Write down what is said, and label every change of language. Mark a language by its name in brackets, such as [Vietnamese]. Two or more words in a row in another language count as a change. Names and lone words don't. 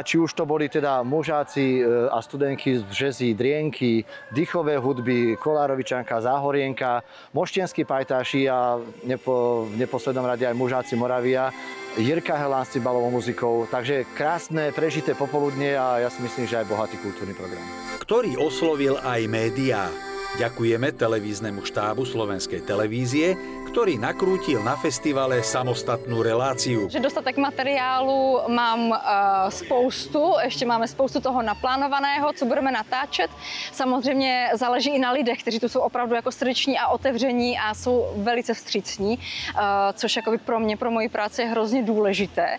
[Slovak] Či už to boli teda mužáci a studenky z Březí, Drienky, dýchové hudby, Kolárovičanka, Záhorienka, moštenskí pajtáši a v neposlednom rade aj mužáci Moravia, Jirka Helán s cibalovou muzikou. Takže krásne, prežité popoludne a ja si myslím, že aj bohatý kultúrny program. Ktorý oslovil aj médiá. Ďakujeme televíznemu štábu Slovenskej televízie, ktorý nakrútil na festivale samostatnú reláciu. [Czech] Že dostatek materiálu mám spoustu, ještě máme spoustu toho naplánovaného, co budeme natáčet. Samozřejmě záleží i na lidech, kteří tu jsou opravdu jako srdeční a otevření a jsou velice vstřícní, což jakoby pro mě, pro moji práci je hrozně důležité.